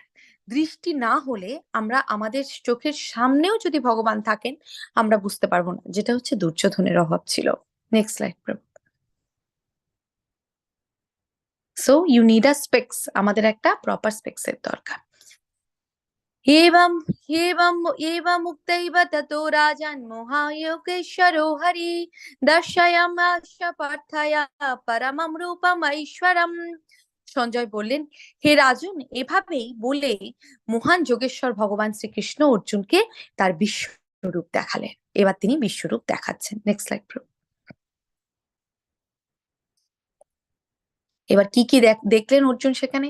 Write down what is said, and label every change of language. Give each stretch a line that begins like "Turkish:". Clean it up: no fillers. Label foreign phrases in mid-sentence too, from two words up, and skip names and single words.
Bangla: দৃষ্টি না হলে আমরা আমাদের চোখের সামনেও যদি ভগবান থাকেন, আমরা বুঝতে পারবো না, যেটা হচ্ছে দুর্যোধনের অভাব ছিল।
English: next slide. so you need a specs,
Bangla: আমাদের একটা প্রপার স্পেক্সের দরকার।
Sanskrit: एवं एवमुक्तैव ततो राजन् मोहायोगेश्वरो हरि दर्शयामास पार्थया परमं রূপমৈশ্বরম।
Bangla: সঞ্জয় বললেন, হে রাজন, এভাবেই বলে মহান যোগেশ্বর ভগবান শ্রীকৃষ্ণ অর্জুনকে তার বিশ্বরূপ দেখালেন। এবার তিনি বিশ্বরূপ দেখাচ্ছেন।
English: next slide.
Bangla: এবার কি কি দেখলেন অর্জুন সেখানে?